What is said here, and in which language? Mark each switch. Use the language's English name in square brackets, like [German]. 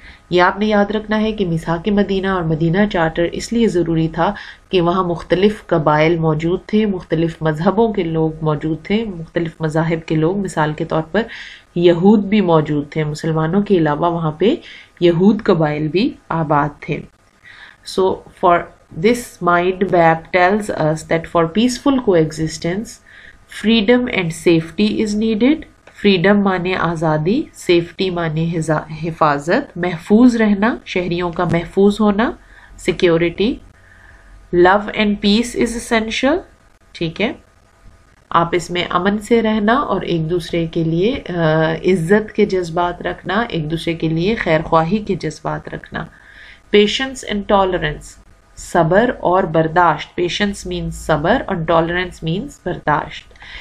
[Urdu] یہ آپ نے یاد رکھنا ہے کہ میثاق مدینہ اور مدینہ چارٹر اس لیے ضروری تھا کہ وہاں مختلف قبائل موجود تھے, مختلف مذہبوں کے لوگ موجود تھے, مختلف مذاہب کے لوگ. مثال کے طور پر یہود بھی موجود تھے, مسلمانوں کے علاوہ وہاں پہ یہود قبائل بھی آباد تھے. [English] So for this mind map tells us that for peaceful coexistence, freedom and safety is needed. [Urdu] Freedom مانے آزادی, safety مانے حفاظت, محفوظ رہنا, شہریوں کا محفوظ ہونا, security. [English] Love and peace is essential, ٹھیک ہے. [Urdu] آپ اس میں امن سے رہنا اور ایک دوسرے کے لیے عزت کے جذبات رکھنا, ایک دوسرے کے لیے خیر خواہی کے جذبات رکھنا. [English] Patience and tolerance, [Urdu] صبر اور برداشت. پیشنس مینس صبر اور ٹالرنس مینس برداشت.